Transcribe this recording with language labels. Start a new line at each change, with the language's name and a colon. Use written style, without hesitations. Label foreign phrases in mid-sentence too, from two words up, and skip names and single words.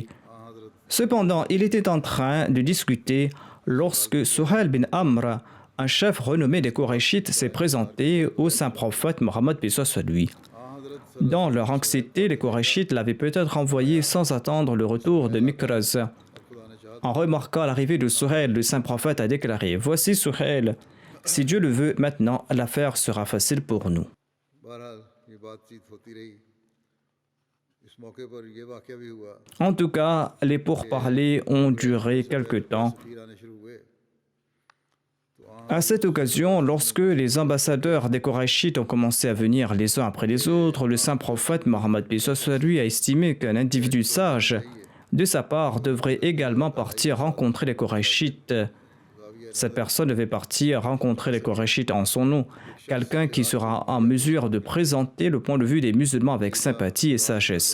French: Cependant, il était en train de discuter lorsque Suhail bin Amr, un chef renommé des Qurayshites, s'est présenté au saint prophète Mohammed paix soit lui. Dans leur anxiété, les Qurayshites l'avaient peut-être envoyé sans attendre le retour de Mikraz. En remarquant l'arrivée de Suhail, le saint prophète a déclaré: voici Suhail, si Dieu le veut, maintenant l'affaire sera facile pour nous.
Urdu: بہرحال یہ بات چیت ہوتی رہی اس موقع پر یہ واقعہ بھی ہوا
French: En tout cas, les pourparlers ont duré quelque temps.
Urdu: تیر آنے شروع ہوئے
French: À cette occasion, lorsque les ambassadeurs des Qurayshites ont commencé à venir les uns après les autres, le saint prophète Mohammed paix soit lui a estimé qu'un individu sage de sa part devrait également partir rencontrer les Qurayshites. Cette personne devait partir rencontrer les Qurayshites en son nom, quelqu'un qui sera en mesure de présenter le point de vue des musulmans avec sympathie et sagesse.